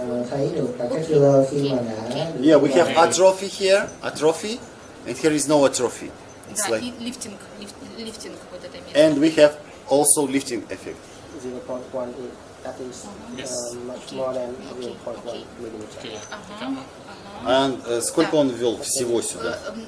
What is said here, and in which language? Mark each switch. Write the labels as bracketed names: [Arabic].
[Vietnamese] thấy được là cái filler khi mà đã [English] Yeah, we have atrophy here, atrophy, and here is no atrophy. It's [Russian] Да, [English] like, [Russian] и лифтинг вот это место. [English] and we have also lifting effect. 0.1 that is much more than 0.1 millimeter. [Russian] And сколько он ввел всего сюда?